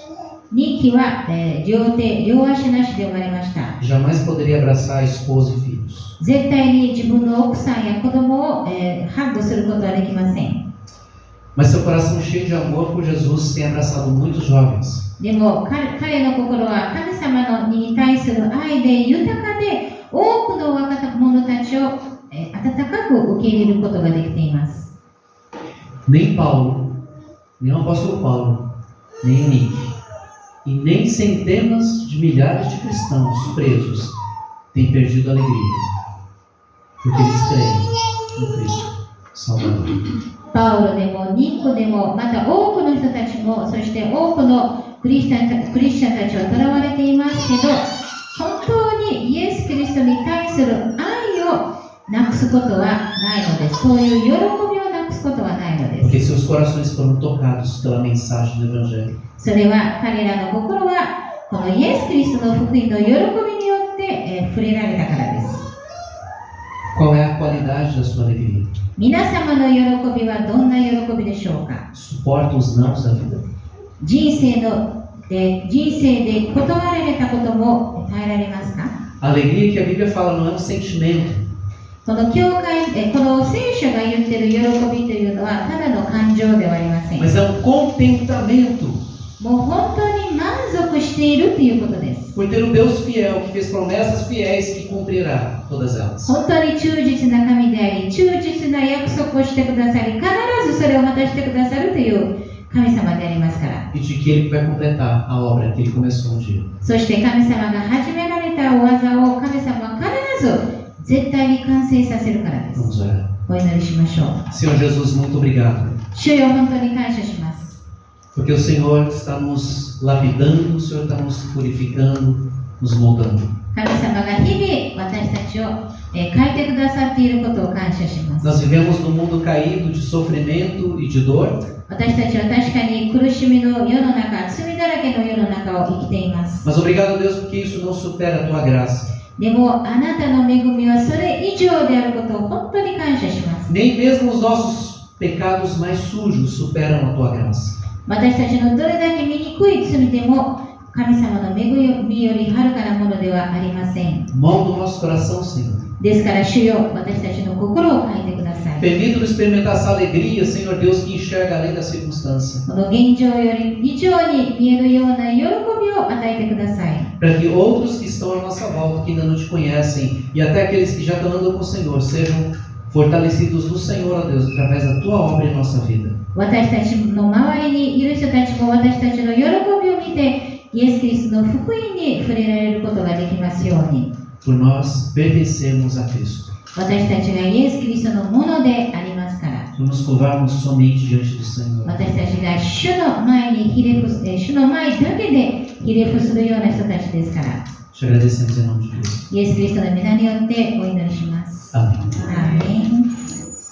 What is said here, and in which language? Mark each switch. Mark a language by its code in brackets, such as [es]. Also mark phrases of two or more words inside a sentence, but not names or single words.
[ja] ニッキは、両手両足なしで生まれました。 [pt] jamais poderia abraçar a esposa e filhos. [ja] 絶対に自分の奥さんや子供を、ハッグすることはできません。 [pt] Mas seu coração cheio de amor por Jesus tem abraçado muitos jovens. [ja] でも彼の心は神様に対する愛で豊かで、多くの若者たちを、温かく受け入れることができています。 [pt] Nem Paulo, nem o apóstolo Paulo, nem o Nick, e nem centenas de milhares de cristãos presos têm perdido a alegria, porque eles creem no Cristo Salvador. [ja] パウロでもニックでも、また多くの人たちも、そして多くのクリスチャンたちは囚われていますけど、本当にイエス・キリストに対する愛をなくすことはないのです。そういう喜びをなくすことはないのです。 [pt] Porque seus corações foram tocados pela mensagem do Evangelho. [ja] それは彼らの心はこのイエス・キリストの福音の喜びによって、触れられたからです。 [pt] Qual é a qualidade da sua alegria? [ja] 皆様の喜びはどんな喜びでしょうか。 [pt] Suporta os nãos da vida. [ja] 人生で断られたことも耐えられますか。 [pt] A alegria que a Bíblia fala não é um sentimento, [ja] この聖書が言っている喜びというのはただの感情ではありません。 [pt] mas é um contentamento. [ja] もう本当に満足しているということです。 [pt] por ter um Deus fiel, que fez promessas fiéis, que cumprirá todas elas. [ja] 本当に忠実な神であり、忠実な約束をしてくださり、必ずそれを果たしてくださるという神様でありますから。 [pt] E de que Ele vai completar a obra que Ele começou um dia. [ja] そして神様が始められたお技を神様は必ず絶対に完成させるからです。 [pt] Vamos orar. [ja] お祈りしましょう。 [pt] Senhor Jesus, muito obrigado. [ja] 主よ、本当に感謝します。 [pt] Porque o Senhor está nos lapidando, o Senhor está nos purificando, nos moldando. [ja] 神様が日々私たちを変えてくださっていることを感謝します。 [pt] Nós vivemos num mundo caído de sofrimento e de dor. [ja] 私たちは確かに苦しみの世の中、罪だらけの世の中を生きています。 [pt] Mas obrigado, Deus, porque isso não supera a Tua graça. [ja] でもあなたの恵みはそれ以上であることを本当に感謝します。 [pt] Nem mesmo os nossos pecados mais sujos superam a Tua graça. [ja] 私たちのどれだけ醜い罪でも神様の恵みよりはるかなものではありません。 [pt] Molda o nosso coração, Senhor. [ja] ですから主よ、私たちの心を変えてください。 [pt] Permita-nos experimentar essa alegria, Senhor Deus, que enxerga além da circunstância. [ja] この現状より以上に見えるような喜びを与えてください。 [pt] Para que outros que estão à nossa volta, que ainda não te conhecem, e até aqueles que já estão andando com o Senhor, sejam fortalecidos no Senhor, ó Deus, através da Tua obra em nossa vida. [ja] 私たちの周りにいる人たちも私たちの喜びを見て、イエス・キリストの福音に触れられることができますように。 [pt] Por nós pertencermos a Cristo. [ja] 私たちがイエス・キリストのものでありますから。 [pt] Por nos curvarmos somente diante do Senhor. [ja] 私たちが主の前にひれ伏す、主の前だけでひれ伏するような人たちですから。 [pt] Te agradecemos em nome de Cristo. [ja] イエス・キリストの皆によってお祈りします。 [pt] Amém. [ja] アーメン。